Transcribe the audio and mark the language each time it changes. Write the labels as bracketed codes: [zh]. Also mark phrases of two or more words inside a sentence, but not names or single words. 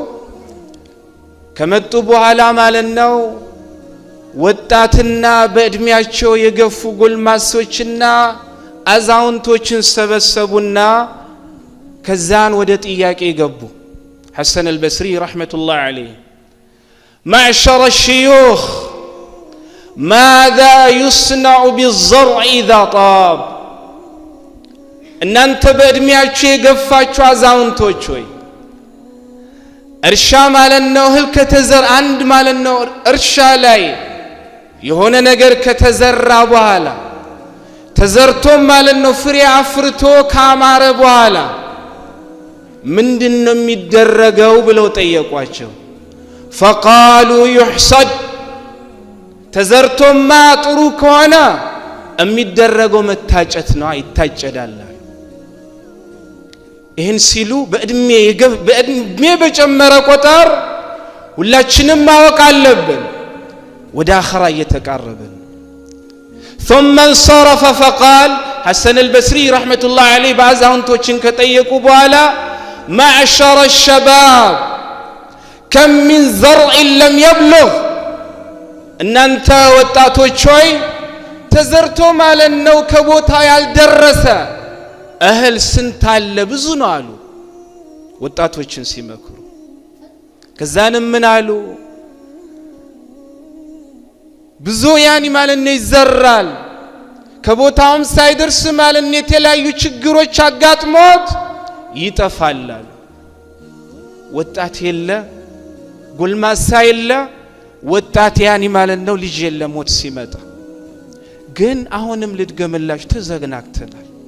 [am] ከመጡ በኋላ ማለት ነው ወጣትና በእድሜያቸው የገፉ ጎልማሶችና አዛውንቶችን ሰበሰቡና ከዛን ወደ ጥያቄ ገቡ። ሐሰን አልበስሪ [ar] رحمة الله عليه معشر الشيوخ ماذا يصنع بالزرع إذا طاب [am] እናንተ በእድሜያችሁ የገፋችሁ አዛውንቶች ሆይ እርሻ ማለት ነው እህል ከተዘራ አንድ ማለት ነው እርሻ ላይ የሆነ ነገር ከተዘራ በኋላ ተዘርቶ ማለት ነው ፍሬ አፍርቶ ካማረ በኋላ ምንድነው የሚደረገው ብለው ጠየቋቸው። [ar] فقالوا يحصد [am] ተዘርቶማ ጥሩ ከሆነ የሚደረገው መታጨት ነው ይታጨዳል። ይህን ሲሉ በእድሜ በጨመረ ቁጥር ሁላችንም ማወቅ አለብን ወደ አኺራ እየተቃረብን። [ar] ثم انصرف فقال حسن البصري رحمة الله عليه [am] ባዛውንቶችን ከጠየቁ በኋላ [ar] معشر الشباب كم من زرع لم يبلغ [am] እናንተ ወጣቶች ሆይ ተዘርቶ ማለት ነው ከቦታ ያልደረሰ እህል ስንት አለ ብዙ ነው አሉ ወጣቶችን ሲመክሩ። ከዛንም ምን አሉ ብዙ ያኒ ማለት ነው ይዘራል ከቦታውም ሳይደርስ ማለት ነው የተለያዩ ችግሮች አጋጥሞት ይጠፋል። ወጣት የለ ጎልማሳ የለ ወጣት ያኒ ማለት ነው ልጅ የለ ሞት ሲመጣ ግን አሁንም ልድገምላችሁ ተዘግናክተናል።